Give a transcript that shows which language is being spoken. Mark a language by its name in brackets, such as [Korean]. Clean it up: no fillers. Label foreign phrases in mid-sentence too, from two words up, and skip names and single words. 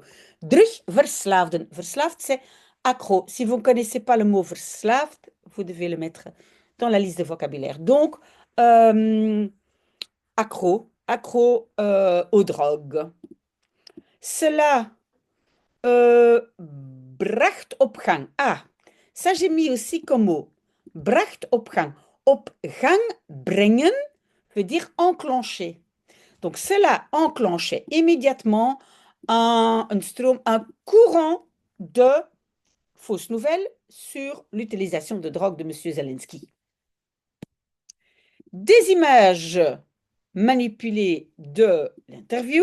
[French] Drugverslaafden. Verslaafd, c'est accro. Si vous ne connaissez pas le mot verslaafd, vous devez le mettre dans la liste de vocabulaire. Donc, accro aux drogues. [Dutch] Cela bracht op gang. [French] Ah, ça j'ai mis aussi comme mot. [Dutch] Bracht op gang. Op gang brengen [French] veut dire enclencher. Donc cela enclenchait immédiatement un courant de fausses nouvelles sur l'utilisation de drogue de M. Zelensky. Des images manipulées de l'interview.